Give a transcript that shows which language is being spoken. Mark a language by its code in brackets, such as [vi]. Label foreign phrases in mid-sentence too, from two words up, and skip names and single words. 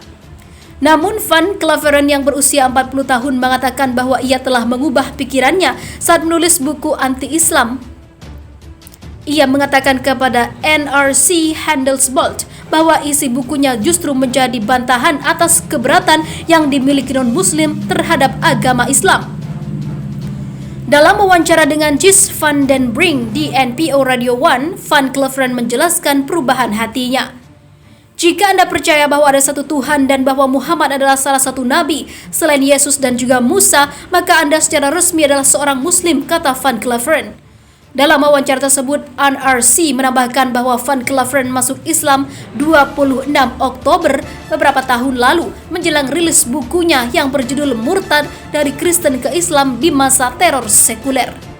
[id] Namun van Klaveren yang berusia 40 tahun mengatakan bahwa ia telah mengubah pikirannya saat menulis buku anti-Islam. Ia mengatakan kepada NRC Handelsblad bahwa isi bukunya justru menjadi bantahan atas keberatan yang dimiliki non-Muslim terhadap agama Islam. Dalam wawancara dengan Gijs van den Brink di NPO Radio 1, van Klaveren menjelaskan perubahan hatinya. Jika Anda percaya bahwa ada satu Tuhan dan bahwa Muhammad adalah salah satu nabi selain Yesus dan juga Musa, maka Anda secara resmi adalah seorang Muslim, kata van Klaveren. Dalam wawancara tersebut, NRC menambahkan bahwa van Klaveren masuk Islam 26 Oktober beberapa tahun lalu menjelang rilis bukunya yang berjudul Murtad dari Kristen ke Islam di masa teror sekuler.